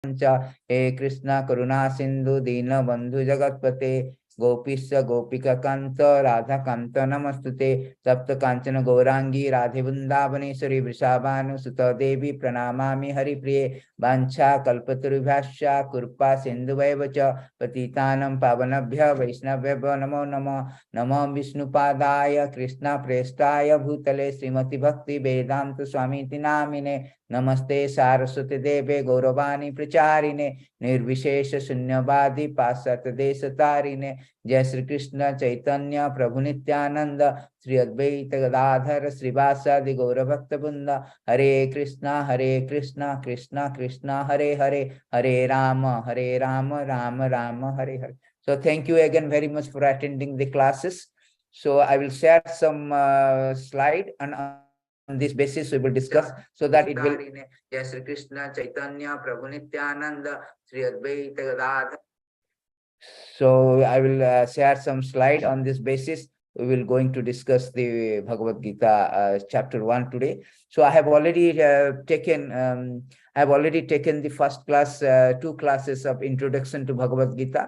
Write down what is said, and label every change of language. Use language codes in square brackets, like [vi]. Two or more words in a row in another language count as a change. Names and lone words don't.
[sa] हे कृष्ण करुणा सिंधु दीन बंधु जगतपते गोपीश्च गोपिका कांत राधा कांत नमस्तुते सप्त कांचन गौरांगी राधे वृंदावनेश्वरी वृषाभानुसुत देवी प्रणमामि हरिप्रिये वाञ्छा कल्पतरुभ्यश्च कृपा सिन्धुवैव च पतितानं पावनेभ्यः वैष्णवेभ्यो नमो नमः। नमो विष्णुपादाय कृष्णप्रेष्ठाय भूतले श्रीमती भक्ति वेदांत स्वामीति नामिने नमस्ते सारस्वती देवे गौरवाणी प्रचारिणे निर्विशेष शून्यवादी पाश्चात्य देश तारिणे जय श्री कृष्ण चैतन्य प्रभु नित्यानंद श्री अद्वैत गदाधर श्रीवासादि गौरभक्त वृंद हरे कृष्णा कृष्णा कृष्णा हरे हरे हरे राम राम राम हरे हरे. [en] So thank you again very much for attending the classes. So I will share some slide and on this basis we will discuss so that it will Jai Shri Krishna Chaitanya Prabhu Nityananda Sri Advaita Gadadhar. So I will share some slide on this basis. We will going to discuss the Bhagavad Gita chapter 1 today. So I have already taken the first class, 2 classes of introduction to Bhagavad Gita.